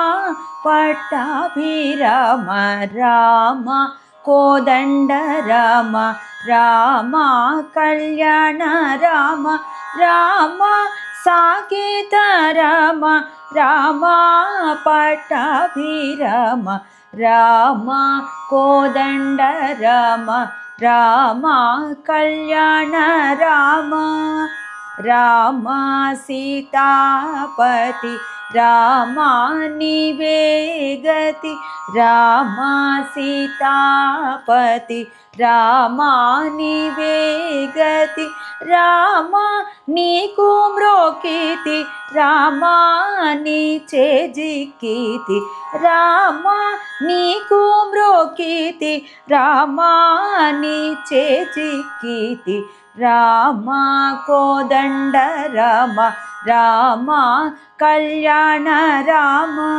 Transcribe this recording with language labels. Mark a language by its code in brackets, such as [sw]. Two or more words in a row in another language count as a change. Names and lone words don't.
[kn] ಪಟ್ಟಾಭಿರಾಮ ರಾಮ ಕೋದಂಡ ರಾಮ ರಾಮ ಕಲ್ಯಾಣ ರಾಮ ರಾಮ ಸಾಕೇತ ರಾಮ ರಾಮ ಪಟ್ಟಾಭಿರಾಮ ರಾಮ ಕೋದಂಡ ರಾಮ ರಾಮ ಕಲ್ಯಾಣ ರಾಮ ರಾಮ ಸೀತಾಪತಿ ರಾಮ ನೀವೇ ಗತಿ ರಾಮ ಸೀತಾಪತಿ ರಾಮ ನೀವೇ ಗತಿ [te] రామ నీకు మ్రోకితి రామ నీచే జిక్కితి రామ నీకు మ్రోకితి రామ నీచే జిక్కితి రామ కోదండ రామ రామ కళ్యాణ రామ